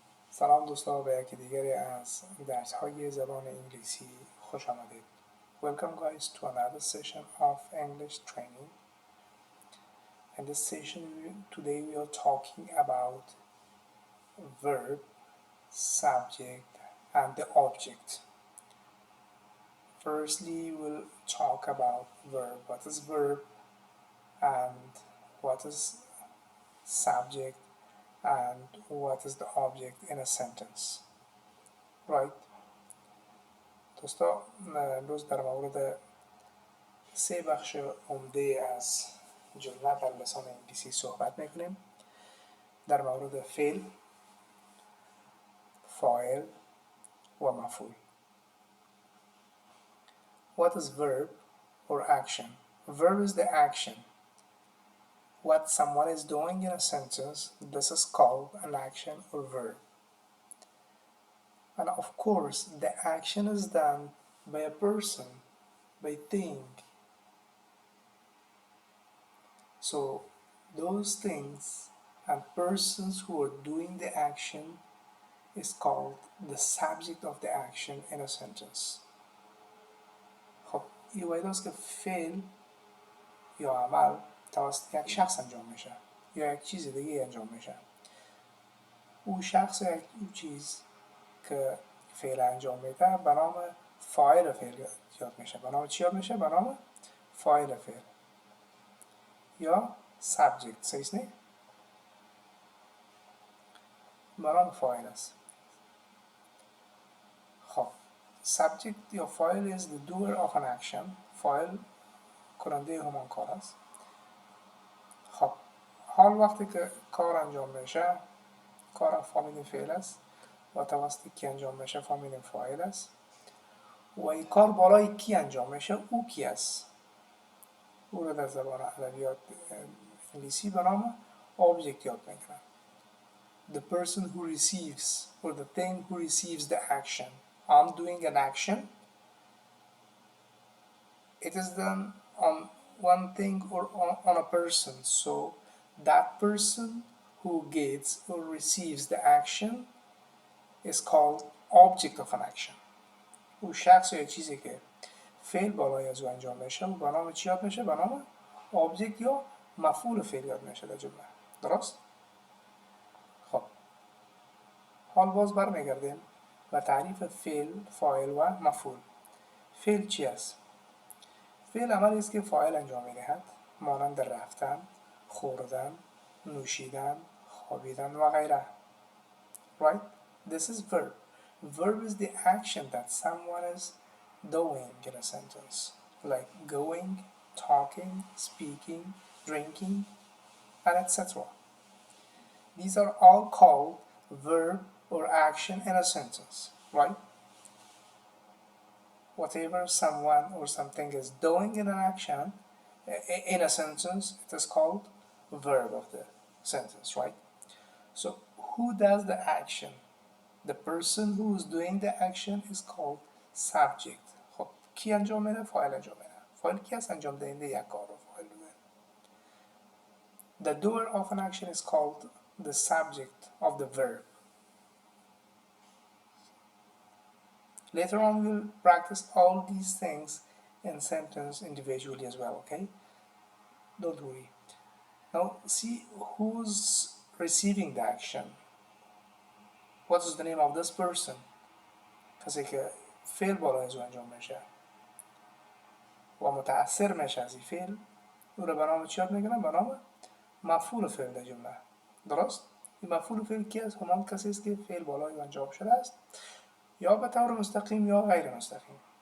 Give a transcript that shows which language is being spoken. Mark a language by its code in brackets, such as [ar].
[fa] سلام دوستان، به یکی دیگری از درس های زبان انگلیسی خوش آمدید. [en] Welcome guys to another session of English training. In this session today we are talking about verb, subject and the object. Firstly, we'll talk about verb. What is verb and what is subject and what is the object in a sentence. Right? [fa] دوستا امروز در مورد 3 بخش عمده از جمله در لسان انگلیسی صحبت میکنیم. در مورد فعل، فاعل و مفعول. [en] What is verb or action? Verb is the action. What someone is doing in a sentence, this is called an action or verb. And of course, the action is done by a person, by thing. So those things and persons who are doing the action is called the subject of the action in a sentence. [fa] خب این باید است که فعل یا عمل توسط یک شخص انجام میشه یا یک چیز دیگه انجام میشه. او شخص یا اون چیز که فعل انجام میده به نام فاعل فعل یاد میشه. به نام چی یاد میشه؟ به نام فاعل فعل یا subject. صحیح نه؟ به نام فاعل است. خب [en] subject [fa] یا فاعل [en] is the doer of an action. [fa] فاعل کننده همان کار است. خب حال وقتی که کار انجام میشه، کار فامیل فعل است و توسط کی انجام میشه؟ فامیل فاعل است. و این کار بالای کی انجام میشه؟ او کی است؟ او رو در زبان ادبیات انگلیسی به نام object یاد میکنن. [en] The person who receives or the thing who receives the action. I'm doing an action. It is done on one thing or on a person. So that person who gets or receives the action is called object of an action. [fa] او شخص یا چیزی که فعل بالای از او انجام میشه و به نام چی یاد میشه؟ به نام object یا مفعول فعل یاد میشه در جمله. درست؟ خب حال باز برمیگردیم و تعریف فعل، فاعل و مفعول. فعل چی است؟ فعل عملی است که فاعل انجام میدهد، مانند رفتن، خوردن، نوشیدن، خوابیدن و غیره. [en] Right? This is verb. Verb is the action that someone is doing in a sentence, like going, talking, speaking, drinking, and etc. These are all called verb or action in a sentence, right? Whatever someone or something is doing in an action, in a sentence, it is called verb of the sentence, right? So who does the action? The person who is doing the action is called subject. [fa] خب کی انجام میده؟ فاعل انجام میده. فاعل کی است؟ انجام دهنده یک کار رو فاعل میده. [en] The doer of an action is called the subject of the verb. Later on we'll practice all these things in sentence individually as well, okay? Don't worry. Now see who's receiving the action. What is the name of this person? [fa] کسی که فعل بالای از او انجام میشه و متأثر میشه از این فعل، او رو به نام چی یاد میکنن؟ به نام مفعول فعل در جمله. درست؟ این مفعول فعل کی است؟ همان کسی است که فعل بالای او انجام شده است، یا به طور مستقیم یا غیر مستقیم.